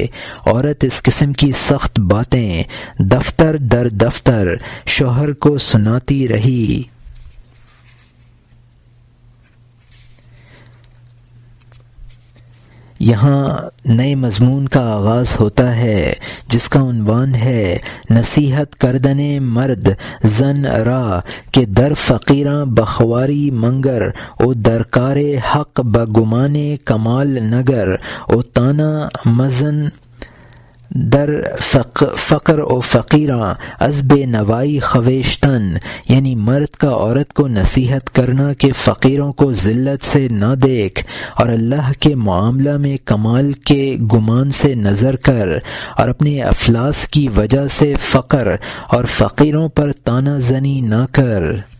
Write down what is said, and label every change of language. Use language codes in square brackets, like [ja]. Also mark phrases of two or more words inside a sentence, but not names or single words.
[ur] عورت اس قسم کی سخت باتیں دفتر در دفتر شوہر کو سناتی رہی۔ یہاں نئے مضمون کا آغاز ہوتا ہے جس کا عنوان ہے [fa] نصیحت کردن مرد زن را کہ در فقیراں بخواری منگر او درکار حق بگمان کمال نگر او تانا مزن در فقر و فقیراں از بے نوائی خویشتن، [ur] یعنی مرد کا عورت کو نصیحت کرنا کہ فقیروں کو ذلت سے نہ دیکھ اور اللہ کے معاملہ میں کمال کے گمان سے نظر کر، اور اپنے افلاس کی وجہ سے فقر اور فقیروں پر طعنہ زنی نہ کر۔